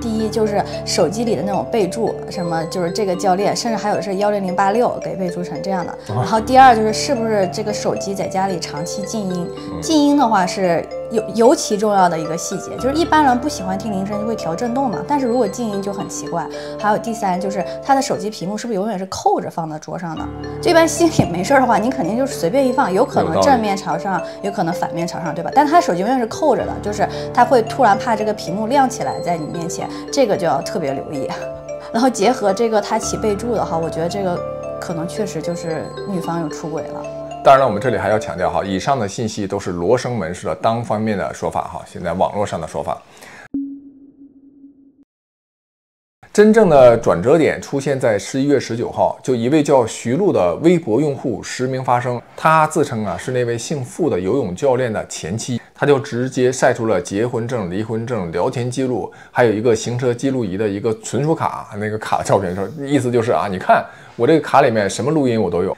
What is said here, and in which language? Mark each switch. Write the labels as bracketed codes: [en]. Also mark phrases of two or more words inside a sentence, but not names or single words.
[zh] 第一就是手機裡的那種備注，什麼就是這個教練，甚至還有的是10086給備注成這樣的。然後第二就是是不是這個手機在家裡長期靜音，靜音的話是尤其重要的一個細節，就是一般人不喜歡聽鈴聲就會調震動嘛，但是如果靜音就很奇怪。還有第三就是他的手機屏幕是不是永遠是扣着放在桌上的？就一般心裡沒事的話，你肯定就是隨便一放，有可能正面朝上，有可能反面朝上，对吧？但他手机永遠是扣着的，就是他會突然怕這個屏幕亮起來在你面前，這個就要特別留意。然後結合這個他起備注的話，我覺得這個可能確實就是女方有出軌了。當然了，我們這裡還要強調哈，以上的信息都是羅生門市的單方面的說法哈，現在網絡上的說法。真正的轉折點出現在11月19號，就一位叫徐璐的微博用戶實名發聲，他自稱啊是那位姓傅的游泳教練的前妻，他就直接曬出了結婚證、離婚證、聊天記錄，還有一個行車記錄儀的一個存儲卡，那個卡的照片，說意思就是啊，你看我這個卡裡面什麼錄音我都有。